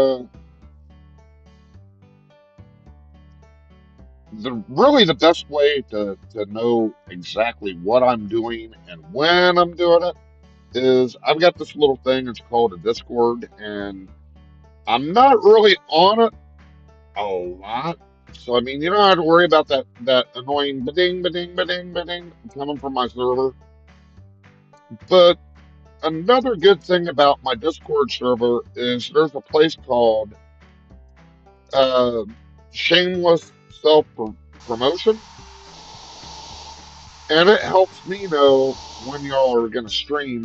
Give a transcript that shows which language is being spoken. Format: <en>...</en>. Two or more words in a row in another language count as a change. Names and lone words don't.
<en>The best way to know exactly what I'm doing and when I'm doing it is I've got this little thing. It's called a Discord, and I'm not really on it a lot. So I mean, you don't have to worry about that annoying ba-ding, ba-ding, ba-ding, ba-ding coming from my server. But another good thing about my Discord server is there's a place called uh, Shameless Self Promotion, and it helps me know when y'all are going to stream.</en>